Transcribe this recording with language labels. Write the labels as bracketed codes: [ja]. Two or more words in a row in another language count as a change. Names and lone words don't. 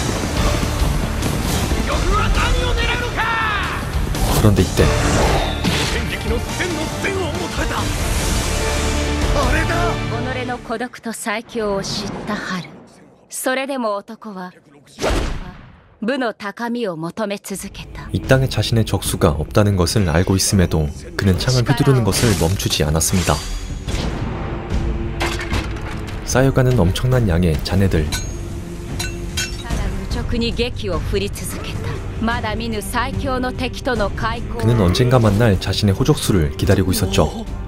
[ko] 그런데 이때 [ja] の孤独と最強を知った春、それでも男は部の高みを求め続けた。 [ko] 이 땅에 자신의 적수가 없다는 것을 알고 있음에도 그는 창을 휘두르는 것을 멈추지 않았습니다. 쌓여가는 엄청난 양의 잔해들. 그는 언젠가 만날 자신의 호족수를 기다리고 있었죠.